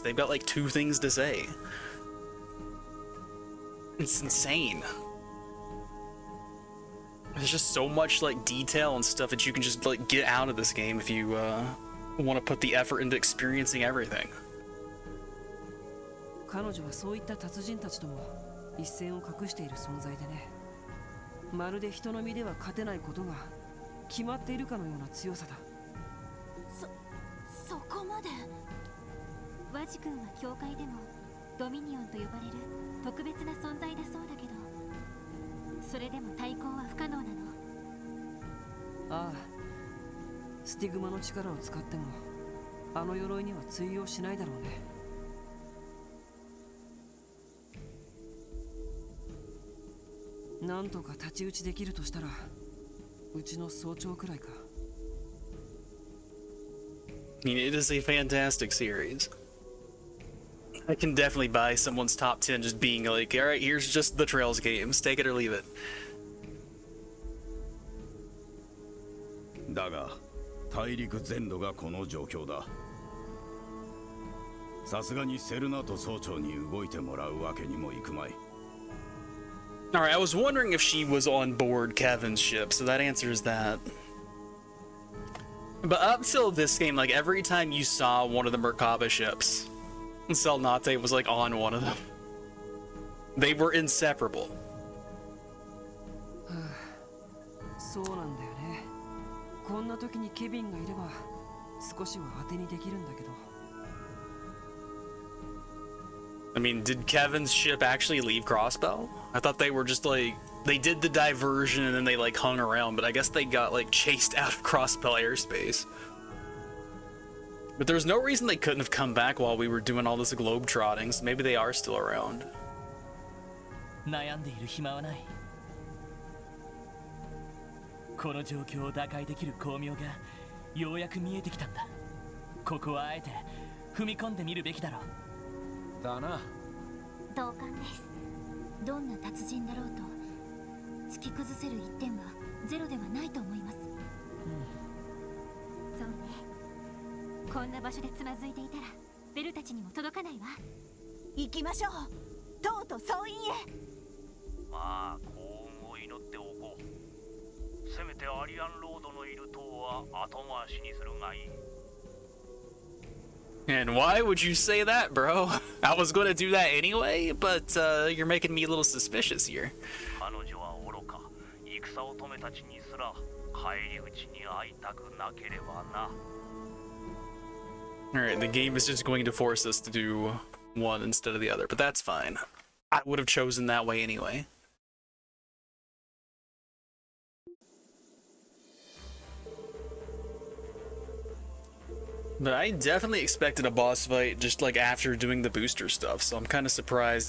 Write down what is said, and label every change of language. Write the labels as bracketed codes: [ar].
[en] They've got like 2 things to say. It's insane. There's just so much like detail and stuff that you can just like get out of this game if you want to put the effort into experiencing everything. [ja] 彼女はそういった達人たちとも一線を画している存在でね。まるで人の身では勝てないことが決まっているかのような強さだ。そこまで。ワジ君は教会でもドミニオンと呼ばれる特別な存在だそうだけど、それでも対抗は不可能なの？ああ、スティグマの力を使ってもあの鎧には通用しないだろうね。なんとか太刀打ちできるとしたらうちの総長くらいか。 [en] I mean, it is a fantastic series. I can definitely buy someone's top 10 just being like, alright, here's just the Trails games, take it or leave it. [ja] だが大陸全土がこの状況だ。さすがにセルナと総長に動いてもらうわけにもいくまい。 [en] Alright, I was wondering if she was on board Kevin's ship, so that answers that. But up till this game, like every time you saw one of the Merkaba ships, Selnate was like on one of them. They were inseparable. [ja] そうなんだよね。こんな時にケビンがいれば少しは当てにできるんだけど。 [en] I mean, did Kevin's ship actually leave Crossbow? I thought they were just like, they did the diversion and then they like hung around, but I guess they got like chased out of Crossbow airspace. But there's no reason they couldn't have come back while we were doing all this globe trotting, so maybe they are still around. [ja] 悩んでいる暇はない。この状況を打開できる巧妙がようやく見えてきたんだ。ここはあえて踏み込んでみるべきだろう。だな。同感です。どんな達人だろうと突き崩せる一点はゼロではないと思います。そうね。こんな場所でつまずいていたらベルたちにも届かないわ。行きましょう。とうとう総員へ。まあ幸運を祈っておこう。せめてアリアンロードのいる塔は後回しにするがいい。 [en] And why would you say that, bro? I was going to do that anyway, but you're making me a little suspicious here. [ja] 彼女は愚か。戦乙女たちにすら帰り討ちに会いたくなければな。 [en] Alright, the game is just going to force us to do one instead of the other, but that's fine. I would have chosen that way anyway. But I definitely expected a boss fight just like after doing the booster stuff, so I'm kind of surprised.